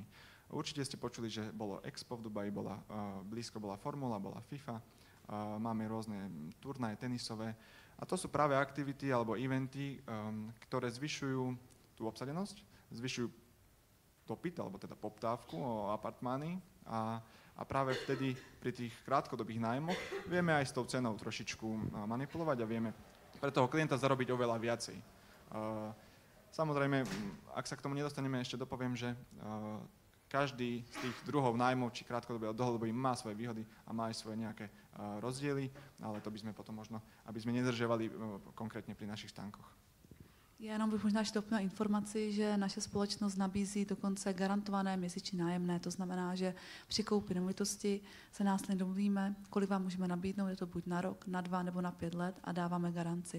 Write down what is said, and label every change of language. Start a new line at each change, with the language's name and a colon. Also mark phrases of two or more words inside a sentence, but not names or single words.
Slovak: Určite ste počuli, že bolo Expo v Dubaji, blízko bola Formula, bola FIFA, máme rôzne turnaje tenisové a to sú práve aktivity alebo eventy, ktoré zvyšujú tú obsadenosť, zvyšujú dopyt alebo teda poptávku o apartmány a práve vtedy pri tých krátkodobých nájmoch vieme aj s tou cenou trošičku manipulovať a vieme pre toho klienta zarobiť oveľa viacej. Samozrejme, ak sa k tomu nedostaneme, ešte dopoviem, že každý z tých druhov nájmov, či krátkodobý alebo dlhodobý, má svoje výhody a má aj svoje nejaké rozdiely, ale to by sme potom možno, aby sme nedržiavali konkrétně pri našich stánkoch.
Czech: Já jenom bych možná ještě doplnila informaci, že naše společnost nabízí dokonce garantované měsíční nájemné. To znamená, že při koupi nemovitosti se následně domluvíme, kolik vám můžeme nabídnout, je to buď na rok, na 2 nebo na 5 let a dáváme garanci.